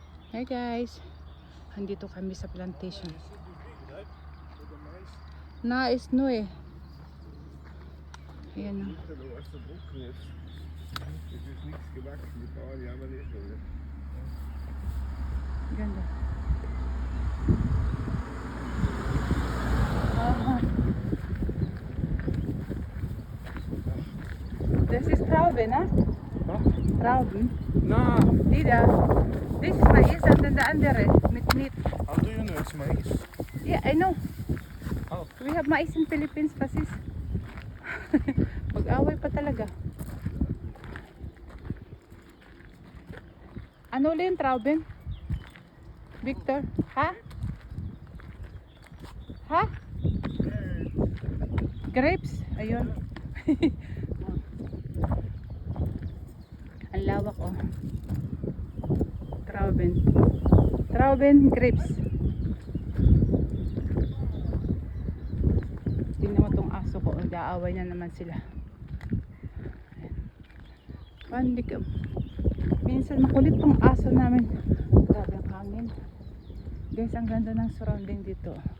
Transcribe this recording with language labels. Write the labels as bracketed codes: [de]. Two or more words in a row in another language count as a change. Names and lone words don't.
[en] Hi guys, [tl] andito kami sa plantation. Nais no eh. Ayan o. Ganda. [en] This is Trauben, huh? Huh? [de] Trauben. [en] No. Dida. This is mais and then the andere with meat. How do you know it's mais? Yeah, I know. Oh. We have mais in Philippines pa sis. [tl] Pag-away pa talaga. Ano ulit yung Trauben? Victor? Ha? Ha? Grapes? Ayun. Ang lawak oh. [de] Trauben. Trauben grapes. [tl] Tingnan mo tong aso ko. Nag-aaway na naman sila. Pandi ka. Minsan makulit tong aso namin. Grabe ang hangin. Guys, ang ganda ng surrounding dito.